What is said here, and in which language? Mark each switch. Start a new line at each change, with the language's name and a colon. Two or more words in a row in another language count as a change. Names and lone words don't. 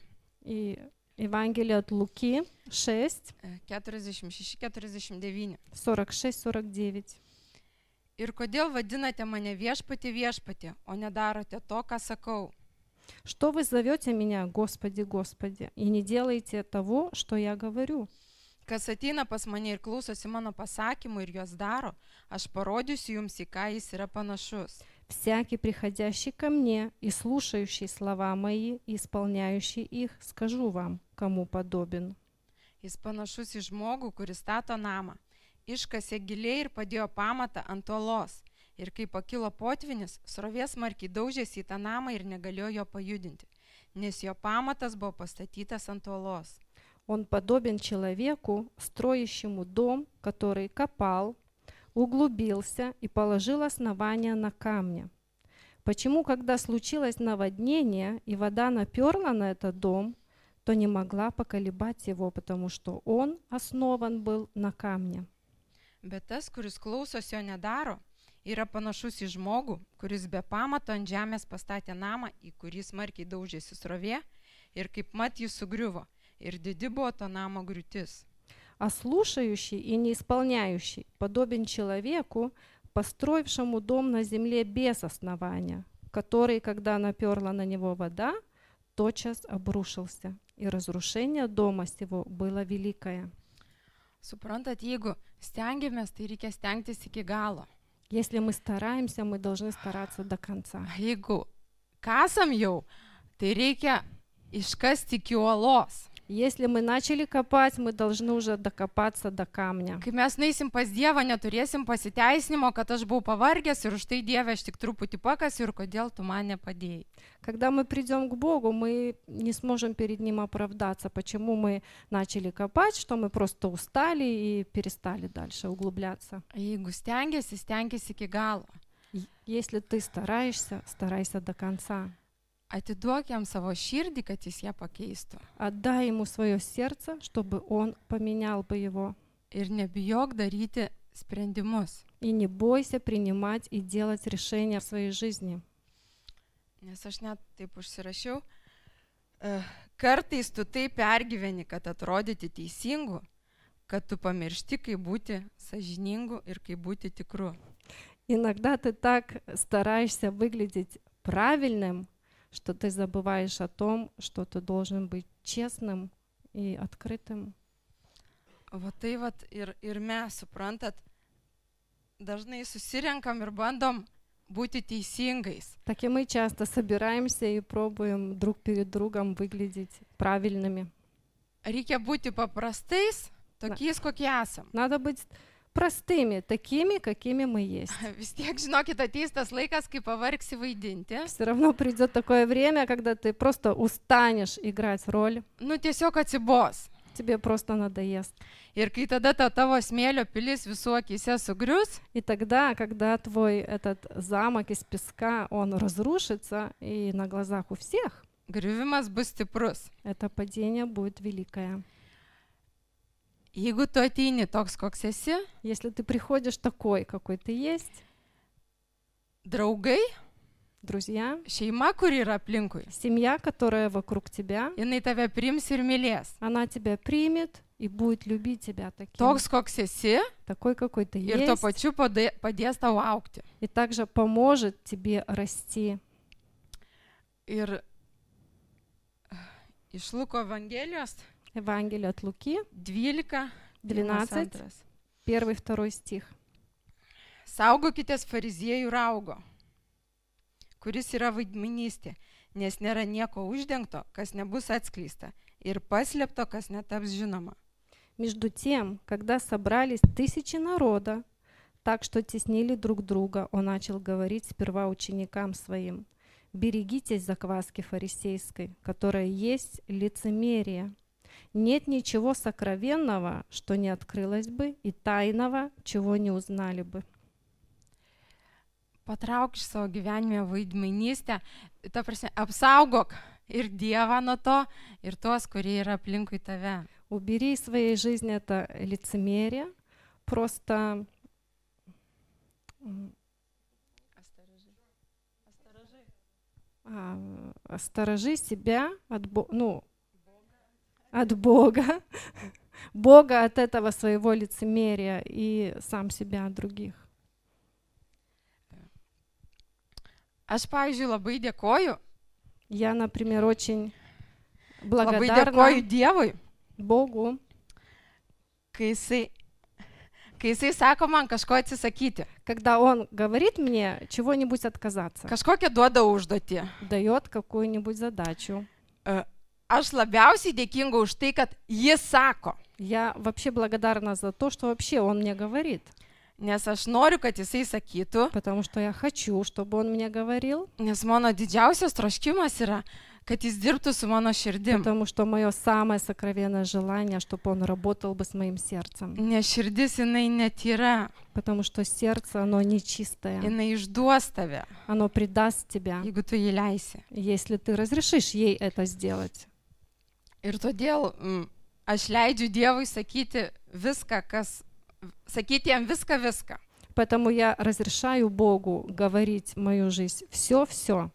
Russian: И Евангелие от Луки 6, 46-49. 46-49.
Lithuanian: Ir kodėl vadinate mane viešpatį viešpatį, o nedarote to, ką sakau?
Russian: Что вы зовете меня, Господи, Господи, и не делаете того, что я говорю?
Lithuanian: Kas ateina pas mane ir klausosi mano pasakymų ir juos daro, aš parodysiu jums, į ką jis yra panašus.
Russian: Всякий, приходящий ко мне и слушающий слова мои, и исполняющий их, скажу вам, кому подобен.
Lithuanian: Jis panašus į žmogų, kuris stato namą. Iškasė giliai ir padėjo pamatą ant uolos. Ir kai pakilo potvinis, srovė smarkiai daužėsi į tą namą ir negalėjo jo pajudinti, nes jo pamatas buvo pastatytas ant uolos.
Russian: Он подобен человеку, строящему дом, который копал, углубился и положил основание на камне. Почему, когда случилось наводнение и вода наперла на этот дом, то не могла поколебать его, потому что он основан был на камне?
Lithuanian: Bet tas, kuris klausosi jo nedaro, yra panašus į žmogų, kuris be pamato ant žemės pastatė namą, į kurį smarkiai daužėsi srovė ir kaip mat jis sugriuvo. Ir didi buvo to namo griūtis.
Russian: А слушающий и не исполняющий подобен человеку, построившему дом на земле без основания, который, когда наперла на него вода, тотчас обрушился, и разрушение дома сего было великое.
Lithuanian: Suprantat, jeigu stengiamės, tai reikia stengtis iki galo.
Russian: Если мы стараемся, мы должны стараться до конца.
Lithuanian: Jeigu kasam jau, tai reikia iškasti iki uolos.
Russian: Если мы начали копать, мы должны уже докопаться до камня.
Lithuanian: Kai mes nueisim pas Dievą, neturėsim pasiteisinimo, kad aš buvau pavargęs ir už tai Dieve aš tik truputį pakasiu ir kodėl tu man nepadėjai.
Russian: Когда мы придем к Богу, мы не сможем перед Ним оправдаться, почему мы начали копать, что мы просто устали и перестали дальше углубляться.
Lithuanian: Jeigu stengiasi, stengiasi iki galo.
Russian: Если ты стараешься, старайся до конца.
Lithuanian: Atiduok jam savo širdį, kad jis ją pakeistų.
Russian: Отдай Ему свое сердце, чтобы Он поменял бы его.
Lithuanian: Ir nebijok daryti sprendimus.
Russian: И не бойся принимать и делать решения в своей жизни.
Lithuanian: Nes aš net taip užsirašiau, kartais tu taip pergyveni, kad atrodyti teisingu, kad tu pamiršti, kaip būti sąžiningu ir kaip būti tikru.
Russian: Иногда ты так стараешься выглядеть правильным, что ты забываешь о том, что ты должен быть честным и открытым.
Lithuanian: Va tai vat ir mes, suprantat, dažnai susirenkam ir bandom būti teisingais.
Russian: Так и мы часто собираемся и пробуем друг перед другом выглядеть правильными.
Lithuanian: Reikia būti paprastais, tokiais, kokie esam.
Russian: Надо быть простыми, такими, какими мы есть.
Lithuanian: Vis tiek, žinokit, ateis tas laikas, kai pavargsi vaidinti.
Russian: Все равно придет такое время, когда ты просто устанешь играть роль.
Lithuanian: Nu, tiesiog atsibos.
Russian: Тебе просто надоест.
Lithuanian: Ir kai tada ta tavo smėlio pilis visų akyse sugrius,
Russian: И тогда, когда твой этот замок из песка, он разрушится, и на глазах у всех,
Lithuanian: griuvimas bus stiprus.
Russian: это падение будет великое.
Lithuanian: Jeigu tu ateini toks, koks esi,
Russian: Если ты приходишь такой, какой ты есть,
Lithuanian: draugai,
Russian: друзья,
Lithuanian: šeima, kuri yra aplinkui,
Russian: семья, которая вокруг тебя,
Lithuanian: jinai tave priims ir mylės.
Russian: она тебя примет и будет любить тебя таким,
Lithuanian: Toks, koks esi,
Russian: такой, какой ты
Lithuanian: ir tuo
Russian: есть,
Lithuanian: pačiu padės tau aukti.
Russian: и также поможет тебе расти.
Lithuanian: Ir iš Luko Evangelijos
Russian: Евангелие от Луки, 12, 12, 1-2 стих.
Lithuanian: Saugokitės fariziejų raugo, kuris yra vaidmainystė, nes nėra nieko uždengto, kas nebus atskleista, ir paslėpto, kas netaps žinoma.
Russian: Между тем, когда собрались тысячи народа, так что теснили друг друга, он начал говорить сперва ученикам своим: «Берегитесь закваски фарисейской, которая есть лицемерие. Нет ничего сокровенного, что не открылось бы, и тайного, чего не узнали бы».
Lithuanian: Patrauk iš savo gyvenime vaidmainystę, ta prasme, apsaugok ir Dievą nuo to, ir tuos, kurie yra aplinkui tave.
Russian: Убери из своей жизни это лицемерие, просто осторожи себя от Бога, Бога от этого своего лицемерия и сам себя от других.
Lithuanian: Aš, pavyzdžiui, labai dėkoju,
Russian: Я, например, очень
Lithuanian: labai
Russian: благодарна
Lithuanian: dėkoju Dievui,
Russian: Богу,
Lithuanian: kai jisai sako man kažko atsisakyti,
Russian: когда Он говорит мне чего-нибудь отказаться,
Lithuanian: kažkokią duoda užduotį.
Russian: дает какую-нибудь задачу.
Lithuanian: Aš labiausiai dėkinga už tai, kad jis sako,
Russian: Я вообще благодарна за то, что вообще Он мне говорит,
Lithuanian: nes aš noriu, kad jisai sakytų,
Russian: потому что я хочу, чтобы Он мне говорил,
Lithuanian: nes mano didžiausias troškimas yra, kad jis dirbtų su mano širdim.
Russian: потому что мое самое сокровенное желание, чтобы Он работал бы с моим сердцем,
Lithuanian: Nes širdis jinai netyra,
Russian: потому что сердце, оно нечистое,
Lithuanian: jinai išduos tave,
Russian: оно предаст тебя,
Lithuanian: jeigu tu jį leisi.
Russian: если ты разрешишь ей это сделать.
Lithuanian: Ir todėl aš leidžiu Dievui sakyti viską, sakyti jam viską.
Russian: Поэтому я разрешаю Богу говорить в мою жизнь все,